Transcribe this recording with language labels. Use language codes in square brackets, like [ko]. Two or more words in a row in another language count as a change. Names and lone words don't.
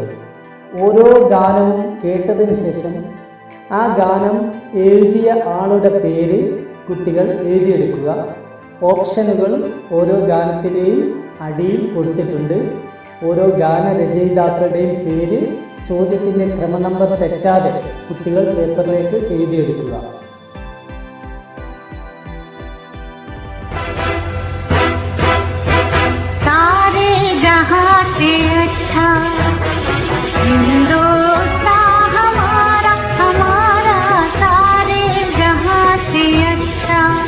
[ml] ഓരോ ഗാനവും കേട്ടതിന് ശേഷം ആ ഗാനം എഴുതിയ ആളുടെ പേര് കുട്ടികൾ എഴുതിയെടുക്കുക. ഓപ്ഷനുകൾ ഓരോ ഗാനത്തിൻ്റെയും അടിയിൽ കൊടുത്തിട്ടുണ്ട്. ഓരോ ഗാനരചയിതാക്കളുടെയും പേര് ചോദ്യത്തിൻ്റെ ക്രമനമ്പർ തെറ്റാതെ കുട്ടികൾ പേപ്പറിലേക്ക് എഴുതിയെടുക്കുക. [hi] सारे जहां से अच्छा हिंदुस्तान हमारा हमारा, सारे जहां से अच्छा